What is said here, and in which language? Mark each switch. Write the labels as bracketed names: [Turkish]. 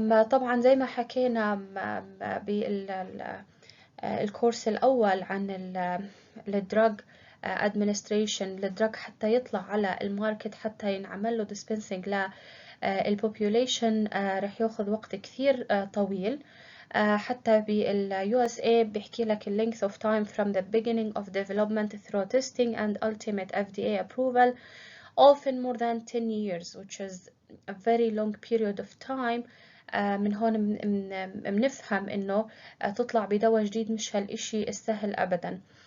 [Arabic] طبعا زي ما حكينا بالكورس الأول عن الدراج administration للدراج حتى يطلع على الماركت حتى ينعمل له dispensing للبوبوليشن رح ياخذ وقت كثير طويل. حتى بال USA بيحكي لك ال [English] length of time from the beginning of development through testing and ultimate FDA approval often more than 10 years, which is a very long period of time. [Arabic] من هون بنفهم إنه تطلع بدواء جديد مش هالإشي السهل أبدا.